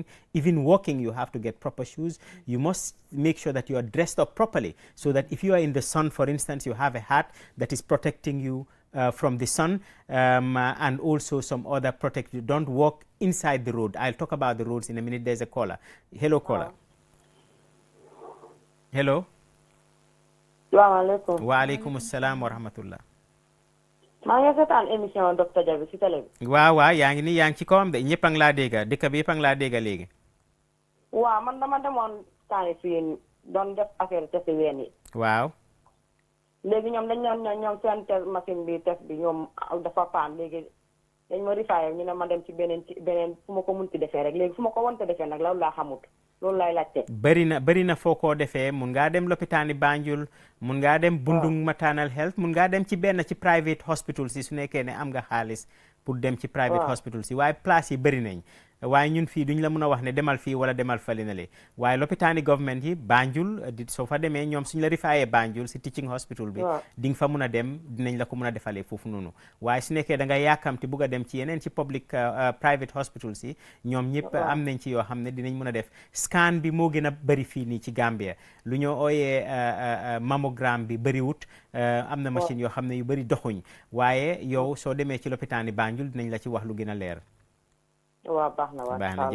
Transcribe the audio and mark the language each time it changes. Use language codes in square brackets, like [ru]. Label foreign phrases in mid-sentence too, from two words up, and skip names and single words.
[en] Even walking, you have to get proper shoes. You must make sure that you are dressed up properly so that if you are in the sun, for instance, you have a hat that is protecting you from the sun, and also some other protective. Don't walk inside the road. I'll talk about the roads in a minute. There's a caller. Hello, caller. Hello. [ar] السلام عليكم. وعليكم السلام ورحمة الله. [wo] maa ngi seetaan [fr] émission docteur [wo] Jabi si télé bi. waaw yaa ngi nii yaa ngi ci kawam de ñëpp a ngi laa dégg dëkk bi yëpp a ngi laa dégg léegi. waaw man dama demoon temps fii doon def affaire test ween yi. waaw. léegi ñoom dañ ñoom seen test machine bi test bi ñoom dafa paan léegi dañ ma rifaayoo ñu ne ma dem ci beneen fu ma ko munti defee rek léegi fu ma ko wonte defee nag loolu laa xamut loolu laay laajte. bëri na foo koo defee mun ngaa dem lopitaani Banjul mun ngaa dem Bundung [en] maternal health [wo] mun ngaa dem ci benn ci [en] private hospital [wo] si su nekkee ne am nga xaalis pour dem ci [en] private hospital [wo] si waaye place yi bëri nañ waaye ñun fii duñ la mun a wax ne demal fii wala demal fali na le waaye lopitaani government yi Banjul soo fa demee ñoom suñ la rifaayee Banjul si [en] teaching hospital [wo] bi di nga fa mun a dem dinañ la ko mun a defalee foofu noonu waaye su nekkee da nga yàkkamti bugg a dem ci yeneen ci [en] public private hospital [wo] si ñoom ñëpp am nañ ci yoo xam ne dinañ mun a def scan bi moo gën a bëri fii nii ci Gambia lu ñoo ooyee mammogram bi bëriwut am na machine yoo xam ne yu bëri doxuñ waaye yow soo demee ci lopitaani Banjul dinañ la ci wax lu gën a leer. waaw baax na